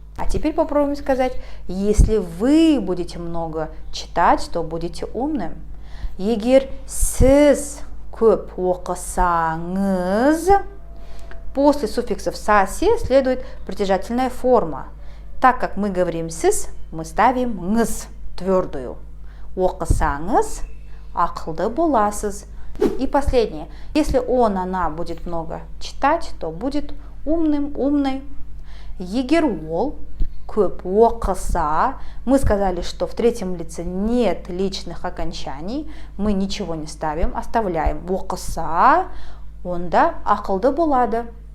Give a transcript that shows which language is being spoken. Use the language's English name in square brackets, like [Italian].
[Russian] А теперь попробуем сказать, если вы будете много читать, то будете умным. [Kazakh] Егер сіз көп оқысаңыз, [Russian] после суффиксов «са», «се» следует притяжательная форма. Так как мы говорим «сіз», мы ставим «ңыз» твердую. [Kazakh] Оқысаңыз, ақылды боласыз. [Russian] И последнее. Если он, она будет много читать, то будет умным, умной. [Kazakh] Егер ол көп оқыса, [Russian] мы сказали, что в третьем лице нет личных окончаний, мы ничего не ставим, оставляем [Kazakh] оқыса, онда ақылды болады.